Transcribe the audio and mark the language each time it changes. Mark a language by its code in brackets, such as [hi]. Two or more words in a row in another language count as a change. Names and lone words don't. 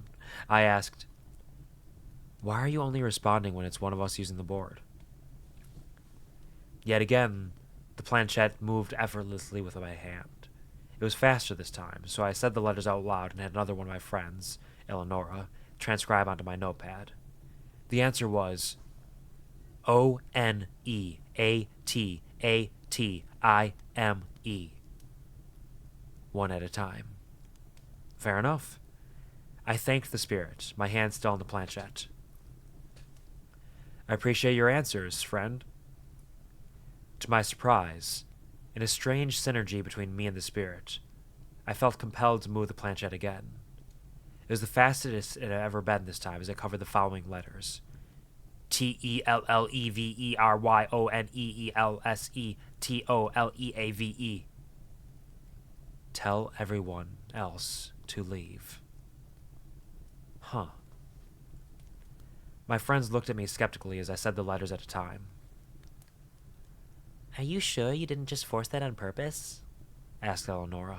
[en] I asked, Why are you only responding when it's one of us using the board? Yet again, the planchette moved effortlessly with my hand. It was faster this time, so I said the letters out loud and had another one of my friends, Eleonora, transcribe onto my notepad. The answer was O-N-E-A-T-A-T-I-M-E. One at a time. Fair enough. I thanked the spirit, my hand still on the planchette. I appreciate your answers, friend. To my surprise, in a strange synergy between me and the spirit, I felt compelled to move the planchette again. It was the fastest it had ever been this time as I covered the following letters. T-E-L-L-E-V-E-R-Y-O-N-E-E-L-S-E-T-O-L-E-A-V-E. Tell everyone else to leave. Huh. My friends looked at me skeptically as I said the letters at a time. Are you sure you didn't just force that on purpose? Asked Eleonora.